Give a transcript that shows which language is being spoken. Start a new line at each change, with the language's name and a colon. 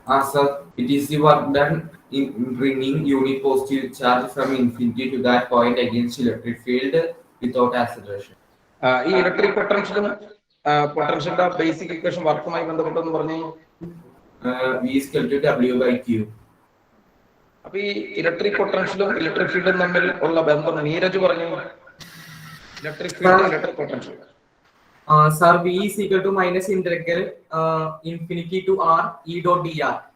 English: Sir, it is the work done in bringing unit positive charge from infinity to that point against electric field without acceleration.
Malayalam: ഈ electric പൊട്ടൻഷ്യലും പൊട്ടൻഷ്യലിന്റെ basic equation വർക്കുമായി ബന്ധപ്പെട്ടെന്ന് പറഞ്ഞു.
English: V is equal to W by Q.
Malayalam: അപ്പൊ ഈ electric പൊട്ടൻഷ്യലും electric ഫീൽഡും തമ്മിൽ ഉള്ള ബന്ധം നീരജ് പറഞ്ഞു.
English: Electric field electric potential. Sir, V is equal to minus integral infinity to R E dot dr.